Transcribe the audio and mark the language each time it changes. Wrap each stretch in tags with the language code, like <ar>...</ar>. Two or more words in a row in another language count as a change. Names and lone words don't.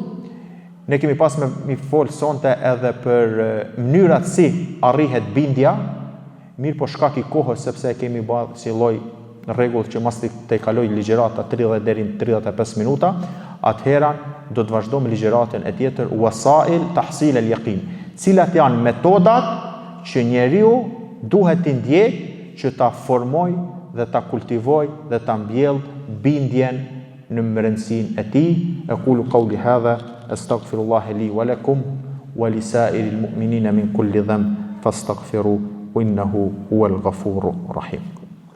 <sq>Ne kemi pas me fol sonte edhe për mënyrat si arrihet bindja, mirë po shkak i kohës, sepse kemi bërë si lloj rregull që mos të kaloj ligjërata 30 deri në 35 minuta, atëherë do të vazhdo me ligjëratën e tjetër</sq> <ar>وسائل تحصيل اليقين,</ar> <sq>cilat janë metodat që njeriu duhet të ndjekë që ta formoj dhe ta kultivoj dhe ta mbjell bindjen në mërëndësin e tij.</sq> <ar>أقول قولي هذا أستغفر الله لي ولكم ولسائر المؤمنين من كل ذنب فاستغفروه إنه هو الغفور الرحيم.</ar>